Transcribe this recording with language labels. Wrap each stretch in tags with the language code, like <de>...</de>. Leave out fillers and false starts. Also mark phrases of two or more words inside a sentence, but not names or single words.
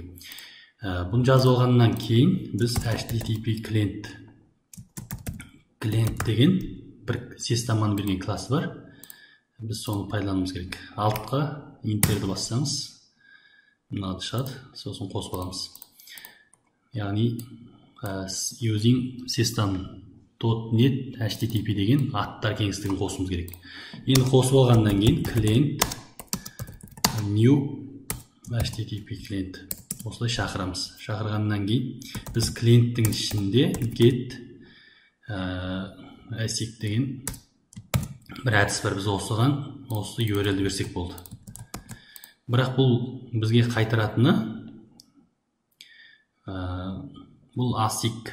<kk>Бұны жазып алғаннан кейін біз HTTP клиент деген бір системаны берген классы бар. Біз соны пайдалануымыз керек. Алтқа интерді бассаңыз, мынады шығады, сосын қосып аламыз. Яғни</kk> <en>using system.net HTTP</en> <kk>деген аттар кеңістігін қосуымыз керек. Енді қосып алғаннан кейін</kk> <en>client new HTTP</en> <kk>клиент осылай шақырамыз. Шақырғаннан кейін біз клиенттің ішінде</kk> <en>get async</en> <kk>деген бір әдіс бар. Біз осыған осы URL-ді берсек болды. Бірақ бұл бізге қайтаратыны бұл async.</kk>